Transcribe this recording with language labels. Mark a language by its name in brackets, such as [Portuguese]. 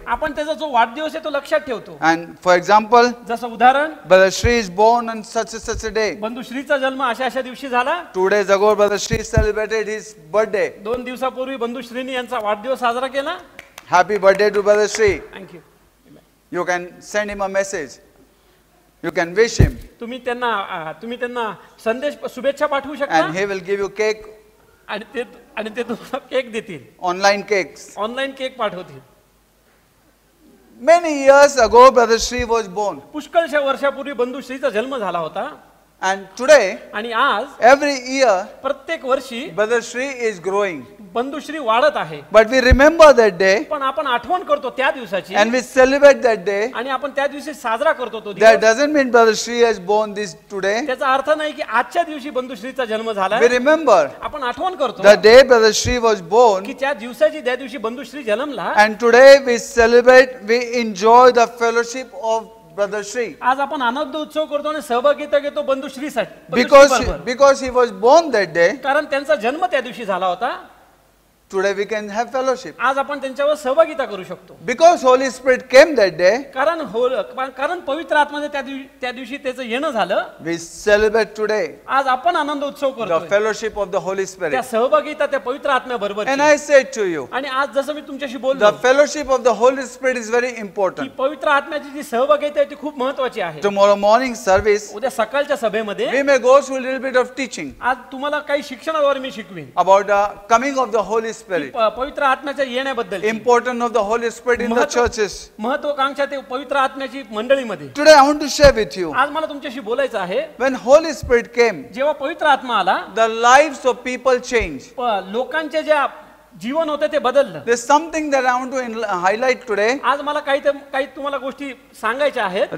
[Marathi] आपण त्याचा जो वाढदिवस आहे तो लक्षात ठेवतो. [English] And for example, [Marathi] जसं उदाहरण [English] Brother Shri is born on such a day. [Marathi] बंधू श्रीचा जन्म अशा दिवशी झाला. [English] 2 days ago, Brother Shri celebrated his birthday. [Marathi] 2 दिवसापूर्वी बंधू श्रीनी यांचा वाढदिवस साजरा केला. [English] Happy birthday to Brother Shri. Thank you. You can send him a message. You can wish him. [Marathi] तुम्ही त्यांना संदेश शुभेच्छा पाठवू शकता. [English] And he will give you cake, [Marathi] आणि ते तुम्हाला केक देतील. [English] online cakes. [Marathi] ऑनलाईन केक पाठवतील. [English] Many years ago, Brother Shri was born. [Marathi] पुष्कळशा वर्षापूर्वी बंधू श्रीचा जन्म झाला होता. [English] And today, [Marathi] आणि आज [English] every year, [Marathi] प्रत्येक वर्षी [English] Brother Shri is growing. [Marathi] बंधू श्री वाढत आहे. [English] But we remember that day, [Marathi] पण आपण आठवण करतो त्या दिवसाची. [English] and we celebrate that day. [Marathi] आणि आपण त्या दिवशी साजरा करतो तो [English] That [Marathi] दिवस. [English] doesn't mean Brother Shri has born this today. [Marathi] त्याचा अर्थ नाही की आजच्या दिवशी बंधू श्रीचा जन्म झाला. [English] We remember [Marathi] आपण आठवण करतो [English] the day Brother Shri was born, [Marathi] की त्या दिवशी बंधू Shri जन्मला. [English] and today we celebrate, we enjoy the fellowship of Brother Shri. [Marathi] आज आपण आनंद उत्सव करतो आणि सहभागिता घेतो बंधू श्रीसाठी. [English] Because he was born that day, [Marathi] कारण त्यांचा जन्म त्या दिवशी झाला होता. [English] today we can have fellowship. [Marathi] आज आपण त्यांच्यावर सहभागिता करू शकतो. [English] Because Holy Spirit came that day, [Marathi] कारण पवित्र आत्म्याने त्या दिवशी त्याचं येणं झालं. [English] we celebrate today [Marathi] आज आपण आनंद उत्सव [English] the [Marathi] करतो. [English] fellowship of the Holy [Marathi] त्या [English] Spirit. [Marathi] सहभागिता त्या पवित्र आत्म्याबरोबर. [English] And I say to you, [Marathi] आणि आज जसं मी तुमच्याशी [English] the [Marathi] बोललो [English] fellowship of the Holy Spirit is very [Marathi] की [English] important. [Marathi] पवित्र आत्म्याची जी सहभागिता आहे ती खूप महत्त्वाची आहे. [English] Tomorrow morning service, [Marathi] उद्या सकाळच्या सभेमध्ये [English] we may go through a little bit of teaching [Marathi] आज तुम्हाला काही शिक्षणाद्वारे मी शिकवीन [English] about the coming of the Holy [Marathi] की [English] Spirit, [Marathi] पवित्र आत्म्याच्या येण्याबद्दल. [English] importance of the Holy Spirit in the churches. [Marathi] महत्वाकांक्षा ते पवित्र आत्म्याची मंडळीमध्ये. [English] Today I want to share with you, [Marathi] आज मला तुमच्याशी बोलायचं आहे. [English] when Holy Spirit came, [Marathi] जेव्हा पवित्र आत्मा आला [English] the lives of people changed. [Marathi] लोकांचे जे जीवन होते ते बदललं. [English] There's something that I want to highlight today. [Marathi] आज मला काही तुम्हाला गोष्टी सांगायच्या आहेत.